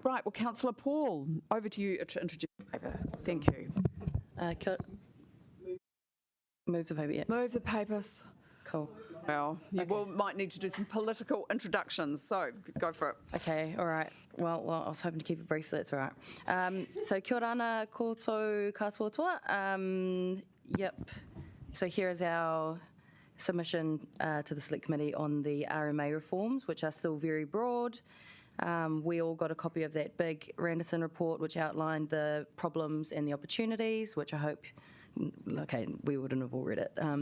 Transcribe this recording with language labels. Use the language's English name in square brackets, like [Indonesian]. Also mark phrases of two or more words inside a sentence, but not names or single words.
[English] Right, well, Councillor Paul, over to you to introduce the paper. Thank you. Move the paper, yeah. Move the papers. Cool. Well, you might need to do some political introductions, so go for it. Okay, all right. Well, I was hoping to keep it brief, that's all right. [Māori] So kia ora ana koutou katoa. [English] Yep. So here is our submission to the Select Committee on the RMA reforms, which are still very broad. We all got a copy of that big Randerson report, which outlined the problems and the opportunities, which I hope, we wouldn't have all read it.